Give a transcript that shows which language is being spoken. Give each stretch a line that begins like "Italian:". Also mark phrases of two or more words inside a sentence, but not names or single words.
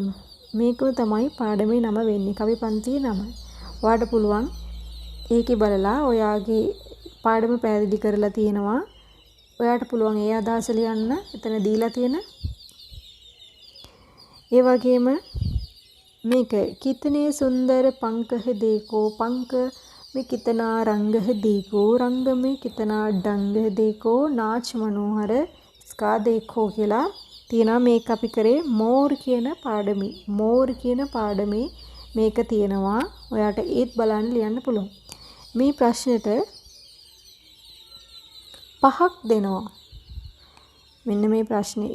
Sinhala: මේක තමයි පාඩමේ නම වෙන්නේ. කවිපන්තියේ නම. ඔයාට පුළුවන් ඒකේ බලලා ඔයාගේ පාඩම පැහැදිලි කරලා තියෙනවා. ඔයාට පුළුවන් ඒ අදහස ලියන්න එතන දීලා තියෙන. ඒ වගේම මේක
Hindi: कितने सुंदर पंख है देखो पंख में कितना रंग है देखो रंग में कितना डंग है देखो नाच मनोहर इसका देखो
Sinhala: කියලා තියෙනවා. මේක අපි කරේ මෝර් කියන පාඩමේ. මෝර් කියන පාඩමේ මේක තියෙනවා. ඔයාට ඒත් බලන්න ලියන්න පුළුවන්. මේ ප්‍රශ්නෙට 5ක් දෙනවා. මෙන්න මේ ප්‍රශ්නේ.